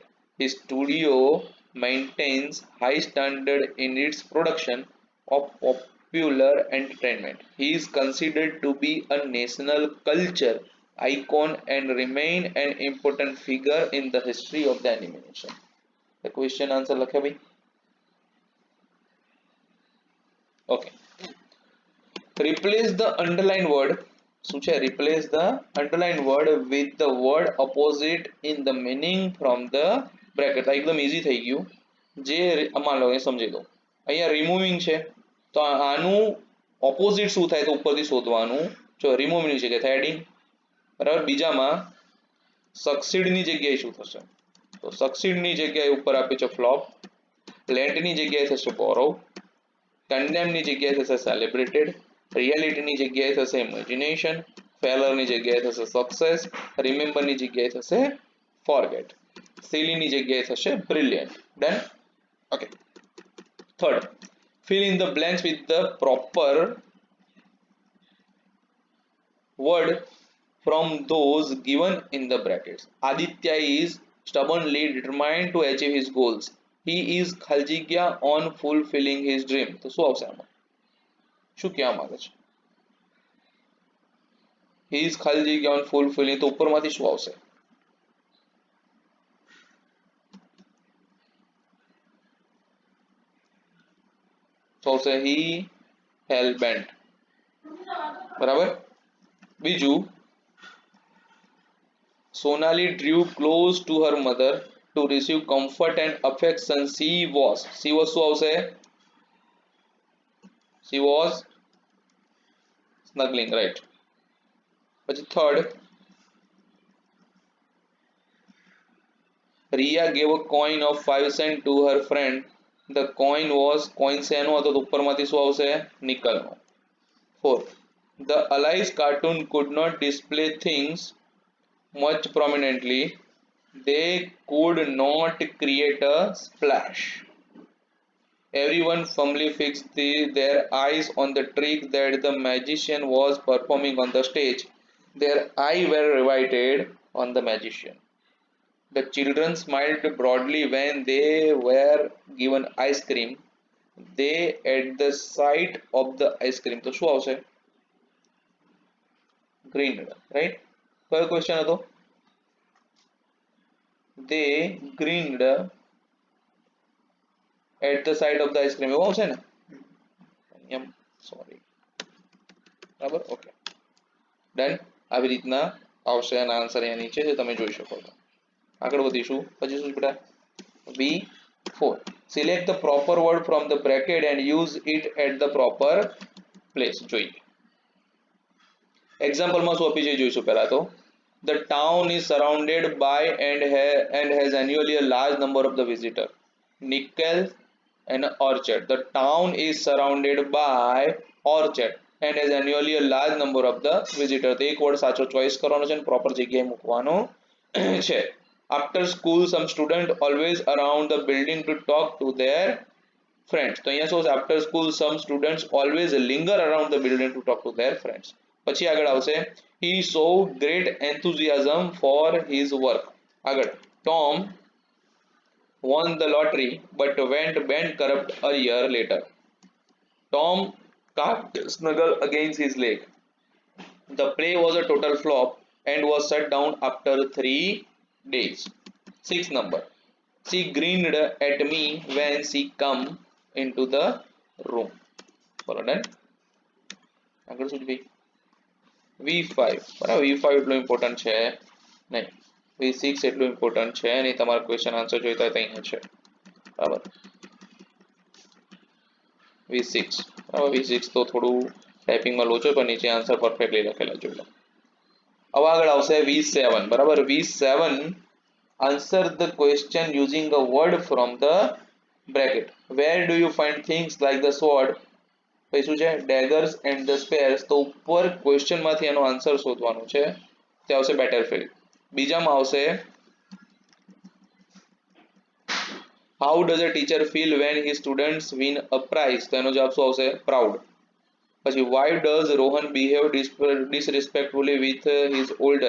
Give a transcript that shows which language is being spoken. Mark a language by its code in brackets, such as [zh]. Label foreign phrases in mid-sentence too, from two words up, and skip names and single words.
[en] His studio maintains high standard in its production of popular entertainment. He is considered to be a national culture icon and remain an important figure in the history of the animation. The question answer [gu] લખ્યા ભાઈ? [en] Okay. Replace the underlined word. [gu] શું છે? [en] Replace the underlined word with the word opposite in the meaning from the bracket. [gu] આ એકદમ easy થઈ ગયું. જે આમાં લો એ સમજી દો. અહીંયા removing છે તો આનું opposite શું થાય તો ઉપરથી શોધવાનું. જો removing ની જગ્યાએ adding, બરાબર. બીજામાં સક્સીડ ની જગ્યાએ શું થશે? તો સક્સીડ ની જગ્યાએ ઉપર આપ્યું છે [en] flop, lent [gu] ની જગ્યાએ થશે [en] borrow, condemn [gu] ની જગ્યાએ થશે [en] celebrated, reality [gu] ની જગ્યાએ થશે [en] imagination, failure [gu] ની જગ્યાએ થશે [en] success, remember [gu] ની જગ્યાએ થશે [en] forget, silly [gu] ની જગ્યાએ થશે બ્રિલિયન્ટ. [en] Done. Okay. થર્ડ, fill in the blanks with the proper word from those given in the brackets. Aditya is stubbornly determined to achieve his goals. He is khaljigia on fulfilling his dream. [gu] તો શું આવશે આમાં? શું કહેવા માંગે છે? [en] He is khaljigia on fulfilling, [gu] તો ઉપરમાંથી શું આવશે? તો આવશે [en] he hell bent. [gu] બરાબર. બીજું, [en] Sonali drew close to her mother to receive comfort and affection. She was [gu] શું આવશે? [en] She was snuggling, right? [gu] પછી થર્ડ, [en] Ria gave a coin of 5 cents to her friend. The coin was [gu] શેનો હતો? તો ઉપરમાંથી શું આવશે? નિકલનો. [en] Fourth, the allies cartoon could not display things much prominently. They could not create a splash. Everyone firmly fixed their eyes on the trick that the magician was performing on the stage. Their eyes were riveted on the magician. The children smiled broadly when they were given ice cream. They at the sight of the ice cream. [gu] તો શું આવશે? [en] Grinned, right? [gu] કયો ક્વેશ્ચન હતો? [en] They grinned at the sight of the ice cream. [gu] એવું આવશે ને? સોરી. બરાબર. ઓકે. ડન. આવી રીતના આવશે અને આન્સર અહીંયા નીચે છે, તમે જોઈ શકો છો. આગળ વધીશું. પછી શું બેટા? V4. [en] Select the proper word from the bracket and use it at the proper place. [gu] જોઈએ. એક્ઝામ્પલમાં શું આપી છે જોઈશું પહેલા તો. [en] The town is surrounded by and has annually a large number of the visitor. Nickel and orchard. The town is surrounded by orchard and has annually a large number of the visitor. [gu] તો એક વર્ડ સાચો ચોઈસ કરવાનો છે અને પ્રોપર જગ્યાએ મૂકવાનો છે. [en] After school, some students always around the building to talk to their friends. [gu] તો અહીંયા શું છે? [en] After school, some students always linger around the building to talk to their friends. [gu] પછી આગળ આવશે, [en] he showed great enthusiasm for his work. આગળ, Tom won the lottery but went bankrupt a year later. Tom can't snuggle against his leg. The play was a total flop and was shut down after 3 days. 6th number. She grinned at me when she come into the room. [gu] બોલો ડન. આગળ શું ભાઈ? V5. બરાબર. V5 એટલું ઇમ્પોર્ટન્ટ છે નહીં. V6 એટલું ઇમ્પોર્ટન્ટ છે નહીં. તમારા [en] question answer [gu] જોઈતા હોય તો અહીંયા છે. બરાબર. V6. બરાબર. V6 તો થોડું ટાઈપિંગમાં લોચો પણ નીચે [en] answer perfectly [gu] લખેલા જોઈ લો. હવે આગળ આવશે V7. બરાબર. V7, [en] answer the question using a word from the bracket. Where do you find things like the sword? [gu] પછી શું છે? [en] daggers and the spears. [gu] તો ઉપર ક્વેશ્ચન માંથી એનો આન્સર શોધવાનો છે. તે આવશે બેટલફિલ્ડ. બીજામાં આવશે [en] how does a teacher feel when his students win a prize? [gu] તો એનો જવાબ શું આવશે? [en] proud. પછી why does Rohan behave disrespectfully with his older?